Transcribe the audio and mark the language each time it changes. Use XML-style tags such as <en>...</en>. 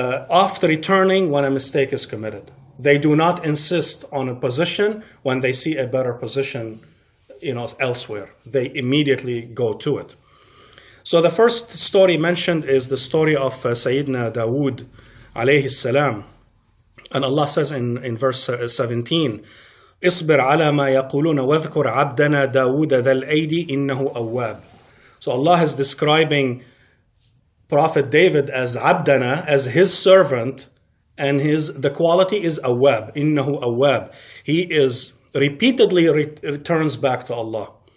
<en>After returning when a mistake is committed. They do not insist on a position when they see a better position elsewhere. They immediately go to it. So the first story mentioned is the story of Sayyidina Dawood alayhi salam. And Allah says in verse 17,</en> <ar>اصبر على ما يقولون واذكر عبدنا داود ذا الأيدي إنه أواب.</ar> <en>So Allah is describing Prophet David as Abdana, as his servant, and the quality is awab, innahu awab. He is repeatedly returns back to Allah.</en>